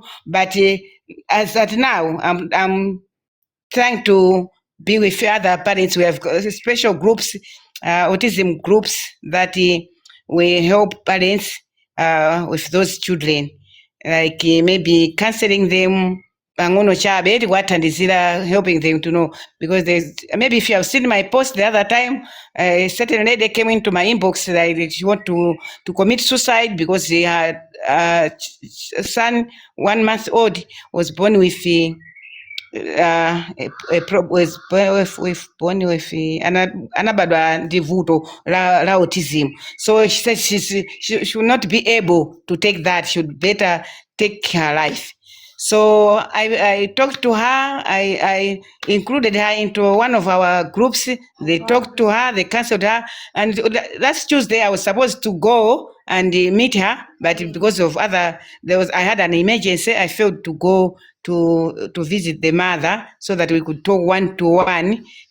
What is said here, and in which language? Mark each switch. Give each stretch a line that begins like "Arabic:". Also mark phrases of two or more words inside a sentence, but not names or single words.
English: But as at now, I'm trying to be with other parents. We have special groups, autism groups that we help parents with those children, like maybe counseling them.
Nyanja: Pangono chabe watandizira,
English: helping them to know, because there's maybe if you have seen my post the other time, a certain lady came into my inbox that she want to commit suicide because she had a son 1 month old was born with was born with
Nyanja: anabadwa ndi vuto la autism.
English: So she said she should not be able to take that, should better take her life. So I talked to her, I included her into one of our groups. They talked to her, they counseled her, and last Tuesday I was supposed to go and meet her, but because of I had an emergency, I failed to go to visit the mother so that we could talk one-to-one.